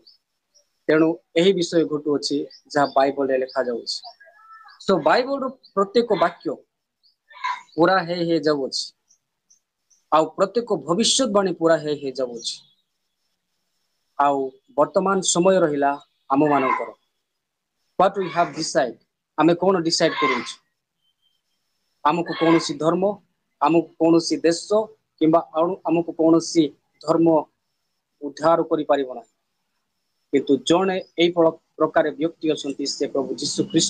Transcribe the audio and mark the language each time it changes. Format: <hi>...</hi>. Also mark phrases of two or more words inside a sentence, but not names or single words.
<or>ତେଣୁ ଏହି ବିଷୟ ଘଟୁଅଛି ଯାହା ବାଇବଲରେ ଲେଖାଯାଉଛି। ତ ବାଇବଲର ପ୍ରତ୍ୟେକ ବାକ୍ୟ ପୁରା ହେଇ ଯାଉଅଛି। ଆଉ ପ୍ରତ୍ୟେକ ଭବିଷ୍ୟତବାଣୀ ପୁରା ହେଇ ଯାଉଅଛି। ଆଉ ବର୍ତ୍ତମାନ ସମୟ ରହିଲା ଆମ ମାନଙ୍କର।</or> <en>What we have decide,</en> <or>ଆମେ କଣ ଡିସାଇଡ କରୁଛୁ? ଆମକୁ କୌଣସି ଧର୍ମ, ଆମକୁ କୌଣସି ଦେଶ କିମ୍ବା ଆମକୁ କୌଣସି ଧର୍ମ ଉଦ୍ଧାର କରିପାରିବ ନାହିଁ। କିନ୍ତୁ ଜଣେ ଏଇ ପ୍ରକାର ବ୍ୟକ୍ତି ଅଛନ୍ତି, ସେ ପ୍ରଭୁ ଯୀଶୁ ଖ୍ରୀଷ୍ଟ।</or>